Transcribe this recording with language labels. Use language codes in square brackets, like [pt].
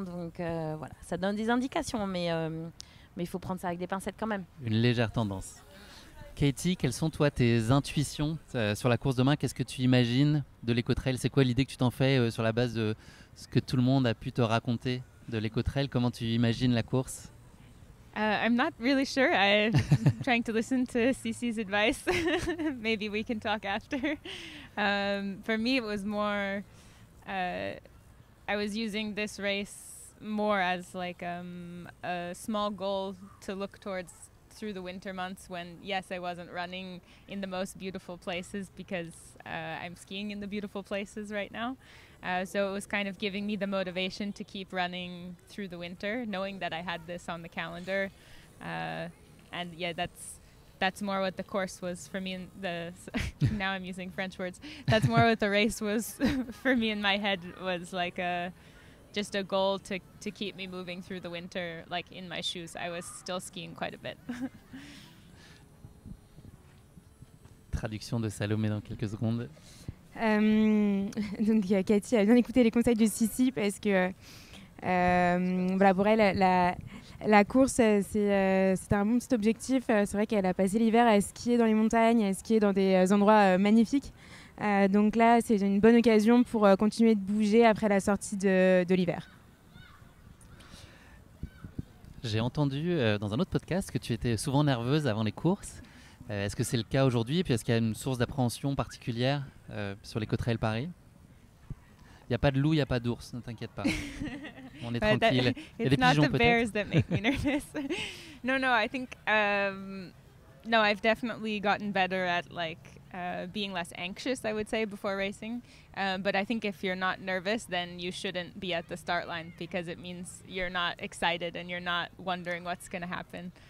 [fr] Donc voilà, ça donne des indications, mais il faut prendre ça avec des pincettes quand même. Une légère tendance. Katie, quelles sont toi tes intuitions sur la course demain? Qu'est-ce que tu imagines de l'Eco-Trail? C'est quoi l'idée que tu t'en fais sur la base de ce que tout le monde a pu te raconter de l'Eco-Trail? Comment tu imagines la course? [en] I'm not really sure. I'm trying to listen to Cece's advice. Maybe we can talk after. For me, it was more. I was using this race more as like a small goal to look towards through the winter months when, yes, I wasn't running in the most beautiful places because I'm skiing in the beautiful places right now. So it was kind of giving me the motivation to keep running through the winter, knowing that I had this on the calendar. And yeah, that's more what the course was for me. Now I'm using French words. That's more what the race was for me in my head, was like just a goal to keep me moving through the winter, like in my shoes. I was still skiing quite a bit. [fr] Traduction de Salomé dans quelques secondes. Donc Cathy a bien écouté les conseils de Sissi parce que voilà, pour elle la course c'est un bon petit objectif. C'est vrai qu'elle a passé l'hiver à skier dans les montagnes, à skier dans des endroits magnifiques. Donc là c'est une bonne occasion pour continuer de bouger après la sortie de l'hiver. J'ai entendu dans un autre podcast que tu étais souvent nerveuse avant les courses. Est-ce que c'est le cas aujourd'hui? Et puis est-ce qu'il y a une source d'appréhension particulière sur l'Eco-Trail Paris? Il n'y a pas de loup, il n'y a pas d'ours, ne t'inquiète pas. On est tranquille. Il y a des pigeons peut-être. [en] It's not the bears that make me nervous. No, I think no, I've definitely gotten better at like being less anxious, I would say, before racing. But I think if you're not nervous, then you shouldn't be at the start line because it means you're not excited and you're not wondering what's going to happen.